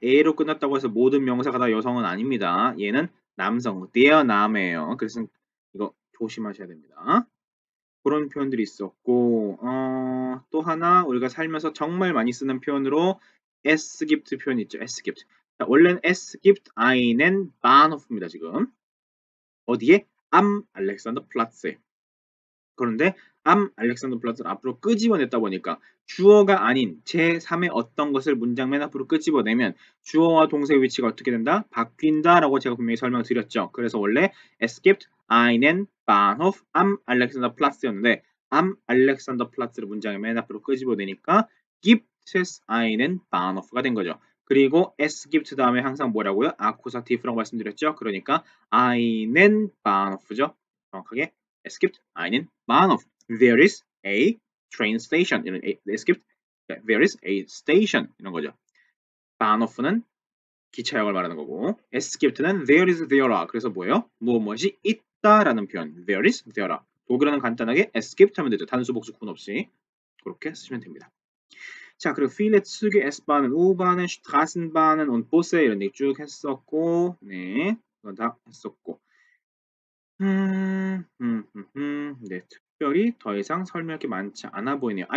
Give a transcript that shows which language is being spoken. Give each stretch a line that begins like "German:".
Korean: 에로 끝났다고 해서 모든 명사가 다 여성은 아닙니다. 얘는 남성 der 남이에요. 그래서 이거 조심하셔야 됩니다. 그런 표현들이 있었고 또 하나 우리가 살면서 정말 많이 쓰는 표현으로 es gibt 표현 있죠.
German: es gibt.
Korean: 자, 원래는
German: es gibt einen Bahnhof입니다.
Korean: 지금 어디에? am Alexanderplatz에. 그런데 am 알렉산더플라츠를 앞으로 끄집어냈다 보니까 주어가 아닌 제3의 어떤 것을 문장 맨 앞으로 끄집어내면 주어와 동사의 위치가 어떻게 된다? 바뀐다라고 제가 분명히 설명을 드렸죠. 그래서 원래
German: Es gibt einen Bahnhof am Alexanderplatz
Korean: 였는데 am Alexanderplatz를 문장의 맨 앞으로 끄집어내니까
German: gibt es einen Bahnhof
Korean: 가 된 거죠. 그리고 es gibt 다음에 항상 뭐라고요? 아쿠사티브라고 말씀드렸죠.
German: 그러니까 einen Bahnhof죠.
Korean: 정확하게
German: Es gibt einen Bahnhof.
English: There is a train station. 이런
German: es gibt
English: there is a station
Korean: 이런 거죠. Bahnhof는 기차역을 말하는 거고 es gibt는
English: there is there are.
Korean: 그래서 뭐예요? 무엇이 있다라는 표현.
English: There is there are.
Korean: 독일어는 간단하게 es gibt 하면 되죠. 단수 복수 구분 없이 그렇게 쓰시면 됩니다. 자, 그리고
German: viele Züge, S-Bahnen, U-Bahnen, Straßenbahnen und Busse
Korean: 이런 얘기 쭉 했었고 네, 이건 다 했었고 네, 특별히 더 이상 설명할 게 많지 않아 보이네요.